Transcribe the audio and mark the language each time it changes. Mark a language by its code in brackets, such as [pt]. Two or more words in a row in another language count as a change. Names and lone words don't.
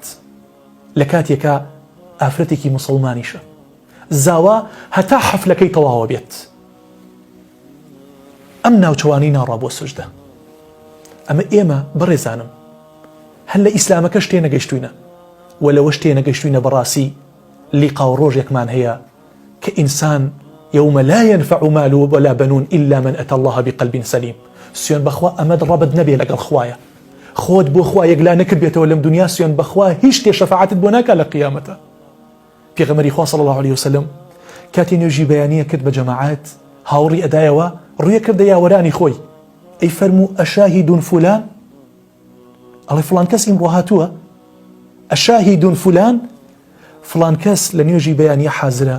[ckb] لە کاتێکە ئافرەتێکی موسڵمانیشە زاوا هەتا حەفلەکەی تەواوە بێت. ئەم ناوچەوانی ناڕا بۆ سوژدە. ئەمە ئێمە بەڕێزانم هەر لە ئیسلامەکە شتێ نەگەیشتوینە، و لەوە شتێ نەگەیشتوینە بەڕاستی لیقا و ڕۆژێکمان هەیە کە ئینسان [ar] يوم لا ينفع مال ولا بنون إلا من أتى الله بقلب سليم. [ckb] سوێن بەخوا ئەمەد ڕەبت نەبێ لەگەڵ خوایە، خۆت بۆ خوا یەکلا نەکرد بێتەوە لەم دنیا، سوێن بەخوا هیچ شتێ شەفاعەتت بۆ ناکات لە قیامەتە. پێغەمبەری خوا [ar] صلی الله عليه وسلم [ckb] کاتی نوێژی بەیانیە کرد بە جەماعەت، هاوڕی ئەدایەوە ڕوویە کردە یاوەرانی خۆی، ئەی فەرموو [ar] ئەشاهید فلان، [ckb] ئەڵێ فڵان کەس ئیمڕۆ هاتووە، [ar] ئەشاهید فلان، [ckb] فڵان کەس لە نوێژی بەیانیە حازرە.